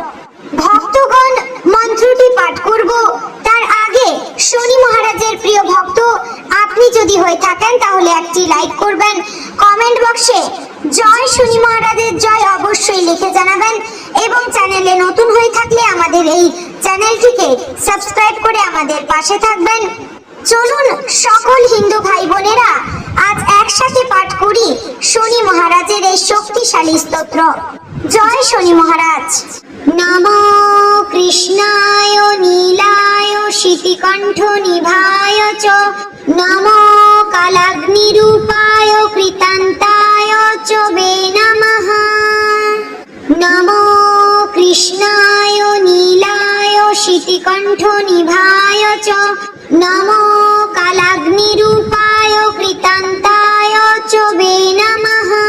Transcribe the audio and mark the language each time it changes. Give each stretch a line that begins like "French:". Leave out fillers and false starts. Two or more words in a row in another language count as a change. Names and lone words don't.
Bangla: ভক্তগণ, মন্ত্রটি পাঠ করব তার আগে শনি মহারাজের প্রিয় ভক্ত আপনি যদি হয়ে থাকেন তাহলে একটি লাইক করবেন,
English: comment box
Bangla: জয় শনি মহারাজের জয় অবশ্যই লিখে জানাবেন, এবং চ্যানেলে নতুন হয়ে থাকলে আমাদের এই চ্যানেলটিকে সাবস্ক্রাইব করে আমাদের পাশে থাকবেন। চলুন সকল হিন্দু ভাই বোনেরা আজ একসাথে পাঠ করি শনি মহারাজের এই শক্তিশালী স্তোত্র। জয় শনি মহারাজ।
Sanskrit: নমো কৃষ্ণায় নীলায় শিতিকণ্ঠ নিভায় চ, নমো কালাগ্নিরূপায় কৃতান্তায় চ বে নমঃ। নমো কৃষ্ণায় নীলায় শিতিকণ্ঠ নিভায় চ, নমো কালাগ্নিরূপায় কৃতান্তায় চ বে নমঃ।